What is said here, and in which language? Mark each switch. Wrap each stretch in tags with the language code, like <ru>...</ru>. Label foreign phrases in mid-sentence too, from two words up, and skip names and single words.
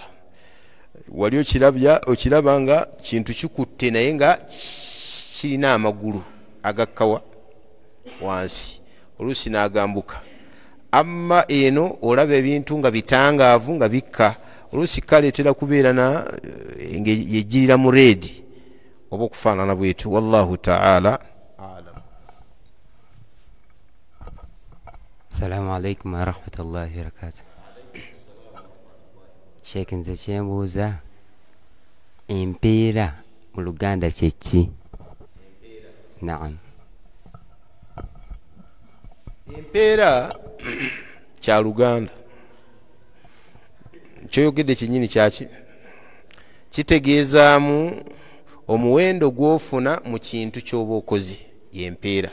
<lg>Wali okiraba nga kintu kikutte naye nga kirina amagulu agakkawa wansi, oluusi n'agambuka. Amma eno olaba ebintu nga bitangaavu nga bikka, oluusi kaleetera kubeera yejjirira mu reedi oba okufaanana bwetu.</lg> <ar>والله تعالى أعلم. السلام عليكم ورحمة الله وبركاته.</ar> <lg>Sheikh, nze kyembuuza, empeera mu Luganda kye ki? Naam. Empeera kya Luganda kyoyogedde kyennyini kyaki kitegeezaamu omuwendo gw'ofuna mu kintu ky'oba okoze, y'empeera.</lg>